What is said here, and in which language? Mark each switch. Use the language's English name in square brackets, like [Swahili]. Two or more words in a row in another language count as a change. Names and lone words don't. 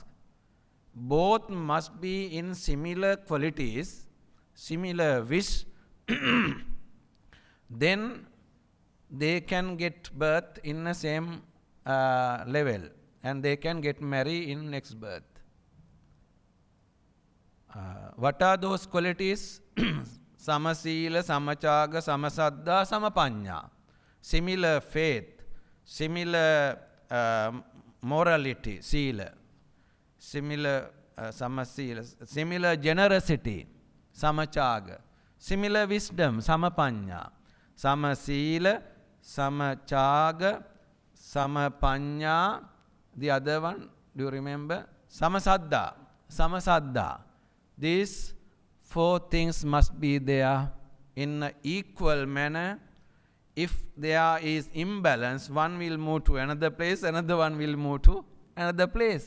[English] Both must be in similar qualities, similar wish, then they can get birth in the same level and they can get married in next birth. What are those qualities? [Pali] Samasila, samachaga, samasaddha, samapanya. [English] Similar faith, similar morality, sila. Similar samasila, similar generosity, samachaga. Similar wisdom, [Pali] samapanya. Samasila, samachaga, samapanya. [English] The other one, do you remember? [Pali] Samasaddha. Samasaddha. [English] These four things must be there in an equal manner. If there is imbalance, one will move to another place, another one will move to another place.